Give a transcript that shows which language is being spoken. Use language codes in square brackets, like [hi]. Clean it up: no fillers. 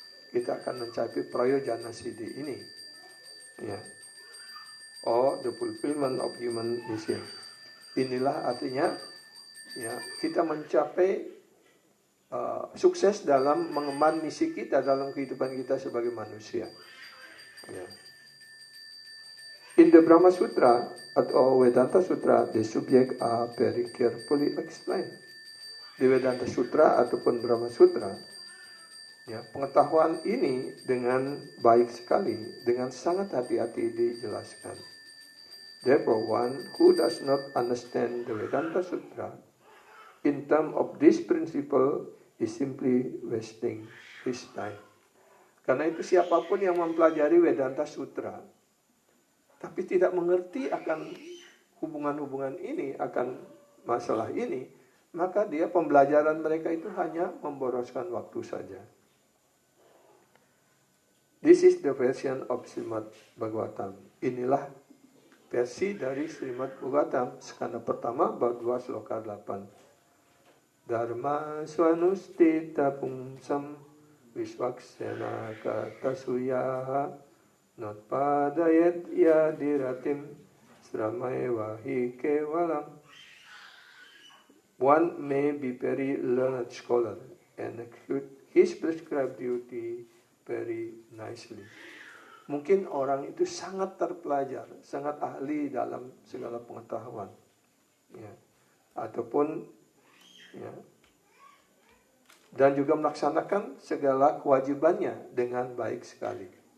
[id] Kita akan mencapai Prayojana Siddhi ini, ya, [en] or the fulfillment of human mission. [id] Inilah artinya, ya, kita mencapai sukses dalam mengemban misi kita dalam kehidupan kita sebagai manusia. Ya. [en] In the Brahma Sutra atau Vedanta Sutra, the subject are very carefully explained. [id] Di Vedanta Sutra ataupun Brahma Sutra, ya, pengetahuan ini dengan baik sekali, dengan sangat hati-hati dijelaskan. [en] Therefore, one who does not understand the Vedanta Sutra in terms of this principle is simply wasting his time. [id] Karena itu siapapun yang mempelajari Vedanta Sutra tapi tidak mengerti akan hubungan-hubungan ini, akan masalah ini, maka dia pembelajaran mereka itu hanya memboroskan waktu saja. [en] This is the version of Srimad Bhagavatam. [id] Inilah versi dari Srimad Bhagavatam, skanda pertama bab 2 sloka 8. [sa] Dharma swanustita pumsam visvaksena katasuyaha notpadayat yadiratim sramaeva hi kevalam. [en] One may be very learned scholar and execute his prescribed duty very nicely. [id] Mungkin orang itu sangat terpelajar, sangat ahli dalam segala pengetahuan, ya, ataupun ya, dan juga melaksanakan segala kewajibannya dengan baik sekali.